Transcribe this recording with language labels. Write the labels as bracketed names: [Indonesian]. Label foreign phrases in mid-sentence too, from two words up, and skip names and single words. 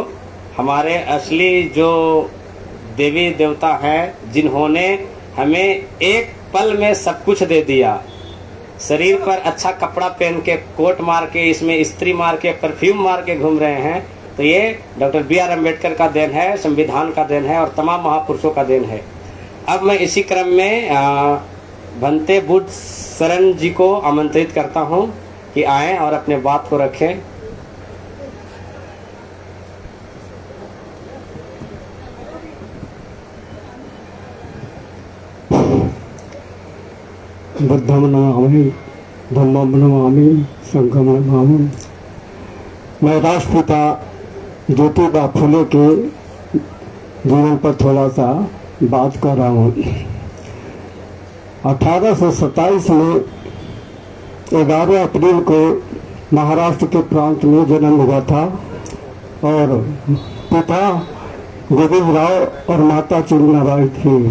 [Hindi] हमारे असली जो देवी देवता हैं जिन्होंने हमें एक पल में सब कुछ दे दिया, शरीर पर अच्छा कपड़ा पहन के, कोट मार के, इसमें इस्त्री मार के, परफ्यूम मार के घूम रहे हैं, तो ये डॉक्टर B.R. अम्बेडकर का देन है, संविधान का देन है और तमाम महापुरुषों का देन है। अब मैं इसी क्रम में भंते बुद्ध शरण जी को आमंत्रित करता हूं कि आएं और अपने बात को रखें। [Pali] बुद्धं नमामि, धम्मं नमामि, संघं नमामि। [Hindi] मैं राष्ट्रपिता ज्योतिबा फुले के जीवन पर थोड़ा सा बात कर रहा हूँ। 1827 में 11 अप्रैल को महाराष्ट्र के प्रांत में जन्म हुआ था और पिता गोविंद राव और माता चुन्नाबाई थी।